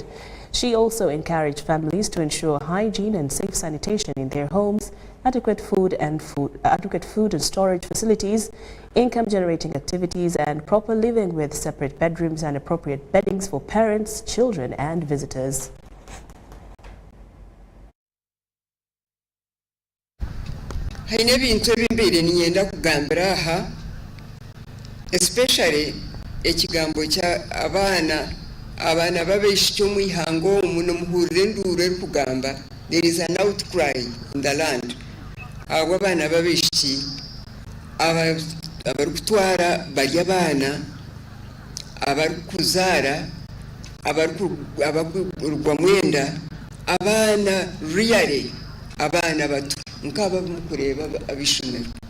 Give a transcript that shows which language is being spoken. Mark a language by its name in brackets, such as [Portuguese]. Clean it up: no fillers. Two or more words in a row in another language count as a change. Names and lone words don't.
[English] She also encouraged families to ensure hygiene and safe sanitation in their homes, adequate food and storage facilities, income-generating activities, and proper living with separate bedrooms and appropriate beddings for parents, children, and visitors. [Nyankole] Haine ebintu ebimbere ninyenda kugambira aha, especially ekigambo kya abaana babeshya omu ihango muno muhurire enduru erikugamba [English] there is an outcry in the land. [Nyankole] Abo abaana babeshyi abarikutwara bari abaana abarikuzaara abakurugwa mwenda abaana really abaana bato nkaba mukureba abishomero